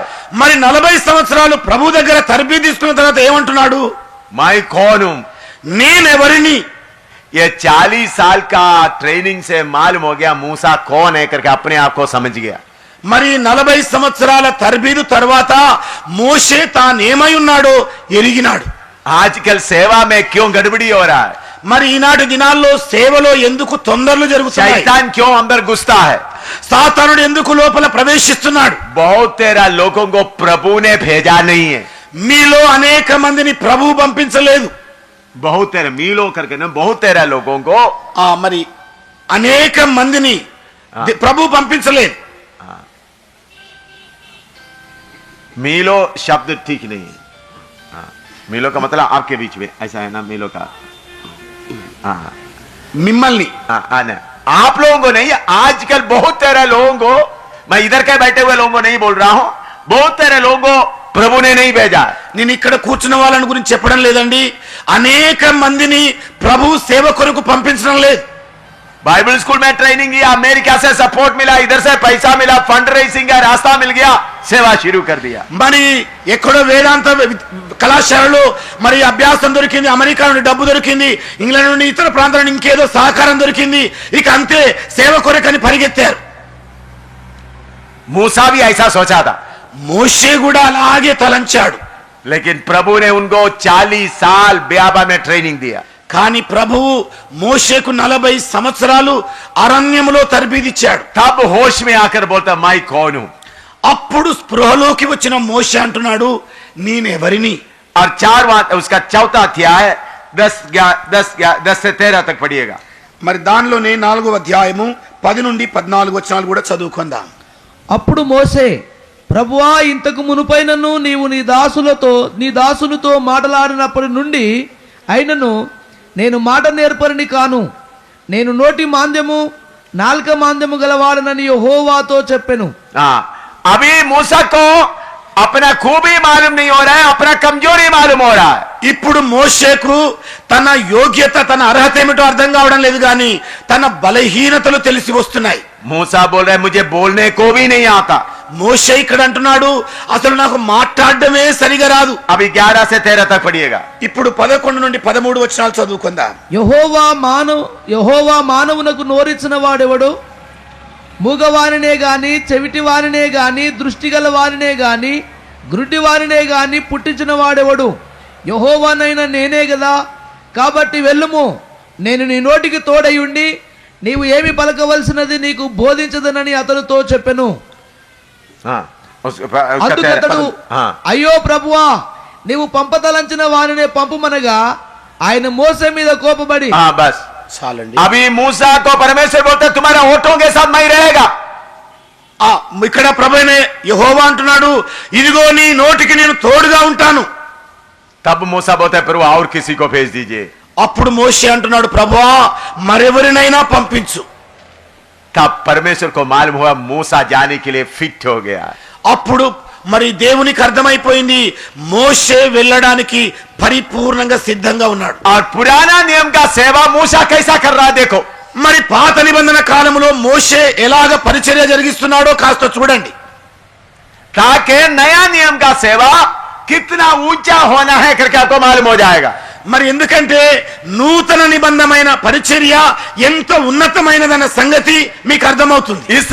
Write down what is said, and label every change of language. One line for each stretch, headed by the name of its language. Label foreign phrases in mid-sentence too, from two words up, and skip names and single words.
Telugu: మరి 40 సంవత్సరాలు ప్రభు దగ్గర తరబీదు తీసుకున్న తర్వాత ఏమంటున్నాడు?
Hindi: मैं कौन हूं?
Telugu: నేనెవరిని?
Hindi: ये 40 साल का ट्रेनिंग से मालूम हो गया मूसा कौन है करके अपने आप को समझ गया।
Telugu: మరి 40 సంవత్సరాల తరబీదు తర్వాత మోషే తానేమై ఉన్నాడో ఎరిగినాడు।
Hindi: आजकल सेवा में क्यों गड़बड़ी हो रहा है?
Telugu: మరి ఈనాటి దినాల్లో సేవలో ఎందుకు తొందరలు జరుగుతాయి?
Hindi: शैतान क्यों अंदर घुसता है?
Telugu: సాతానుడు ఎందుకు లోపల ప్రవేశిస్తున్నాడు?
Hindi: बहुत तेरा लोगों को प्रभु ने भेजा नहीं है।
Telugu: మీలో అనేక మందిని ప్రభువు పంపించలేదు.
Hindi: बहुत तेरा मीलो करके ना, बहुत तेरा लोगों को
Telugu: మరి అనేక మందిని ప్రభు పంపించలేదు.
Hindi: मीलो शब्द ठीक नहीं है। मीलो का मतलब आपके बीच में, ऐसा है ना मीलो का।
Telugu: మిమ్మల్ని
Hindi: आप लोगों को नहीं, आजकल बहुत तेरे लोगों को, मैं इधर के बैठे हुए लोगों को नहीं बोल रहा हूं, बहुत तेरे लोगों को प्रभु ने नहीं भेजा।
Telugu: నేను ఇక్కడ కూర్చున్న వాళ్ళని గురించి చెప్పడం లేదండి. అనేక మందిని ప్రభు సేవ కొరకు పంపించడం లేదు.
English: Bible school
Hindi: में ट्रेनिंग किया, अमेरिका से सपोर्ट मिला, इधर से पैसा मिला,
English: fund raising
Hindi: का रास्ता मिल गया, सेवा शुरू कर दिया।
Telugu: మరి ఎక్కడో వేదాంత కళాశాలలో మరి అభ్యాసం దొరికింది, అమెరికా నుండి డబ్బు దొరికింది, ఇంగ్లాండ్ నుండి ఇతర ప్రాంతాల నుండి ఇంకేదో సహకారం దొరికింది, ఇక అంతే సేవ కొరకని పరిగెత్తారు.
Hindi: मूसा भी ऐसा सोचा था,
Telugu: మోషే కూడా అలాగే తలంచాడు.
Hindi: लेकिन प्रभु ने उनको 40 साल ब्याबा में ट्रेनिंग दिया।
Telugu: కానీ ప్రభువు మోషేకు 40 సంవత్సరాలు అరణ్యములో తర్బీదిచ్చాడు.
Hindi: तब होश में आकर बोलता, मैं कौन हूं?
Telugu: అప్పుడు స్పృహలోకి వచ్చిన మోషే అంటున్నాడు, నేనెవరిని?
Hindi: और उसका चौथा अध्याय 10 से 13 तक पढ़िएगा।
Telugu: మరి దానిలోనే 4వ అధ్యాయము 10 నుండి 14 వచనాలు కూడా చదువుకుందాం. అప్పుడు మోసే, ప్రభువా, ఇంతకు మునుపైనను నీవు నీ దాసునితో మాటలాడినప్పటి నుండి అయినను నేను మాట నేర్పరిని కాను, నేను నోటి మాంద్యము నాలుక మాంద్యము గలవాడనని యెహోవాతో చెప్పెను.
Hindi: अभी मूसा को अपना खूबी मालूम नहीं हो रहा है, अपना कमजोरी मालूम हो रहा है।
Telugu: ఇప్పుడు మోషేకు తన యోగ్యత, తన అర్హత ఏమిటో అర్థం కావడం లేదు, కానీ తన బలహీనతలు తెలిసి వస్తున్నాయి.
Hindi: मूसा बोल रहा है, मुझे बोलने को भी नहीं आता।
Telugu: మోషే ఇక్కడ అంటున్నాడు, అసలు నాకు మాట్లాడడమే సరిగా రాదు.
Hindi: अभी 11 से 13 तक पढ़िएगा।
Telugu: ఇప్పుడు 11 నుండి 13 వచనాలు చదువుకుందాం. యెహోవా మానవునకు నోరిచ్చిన వాడెవడు? మూగవారినే గాని, చెవిటి వారినే గాని, దృష్టిగల వారినే గాని, గ్రుడ్డి వారినే గాని పుట్టించిన వాడెవడు? యెహోవానైనా నేనే గదా. కాబట్టి వెళ్ళుము, నేను నీ నోటికి తోడయుండి నీవు ఏమి పలకవలసినది నీకు బోధించదనని అతనితో చెప్పెను. అందుకతడు, అయ్యో ప్రభువా, నీవు పంపతలంచిన వారినే పంపుమనగా ఆయన మోసే మీద కోపబడి, బస్ చాలండి.
Hindi: अभी मूसा को परमेश्वर बोलता, तुम्हारा होठों के साथ मैं रहेगा।
Telugu: ఇక్కడ ప్రభువే యెహోవా అంటున్నాడు, ఇదిగో నీ నోటికి నేను తోడుగా ఉంటాను.
Hindi: तब मूसा बोलता, प्रभु और किसी को भेज दीजिए।
Telugu: అప్పుడు మోషే అంటున్నాడు, ప్రభువా, మరెవరినైనా పంపించు.
Hindi: तब परमेश्वर को मालूम हुआ मूसा जाने के लिए फिट हो गया।
Telugu: అప్పుడు మరి దేవునికి అర్థమైపోయింది, మోషే వెళ్ళడానికి పరిపూర్ణంగా సిద్ధంగా ఉన్నాడు.
Hindi: और पुराना नियम का सेवा मूसा कैसा कर रहा है देखो।
Telugu: మరి పాత నిబంధన కాలంలో మోషే ఎలాగ పరిచర్య జరిగిస్తున్నాడో కాస్త చూడండి.
Hindi: ताकि नया नियम का सेवा कितना ऊंचा होना है करके आपको मालूम हो जाएगा।
Telugu: మరి ఎందుకంటే నూతన నిబంధమైన పరిచర్య ఎంత ఉన్నతమైనదన్న సంగతి మీకు అర్థమవుతుంది.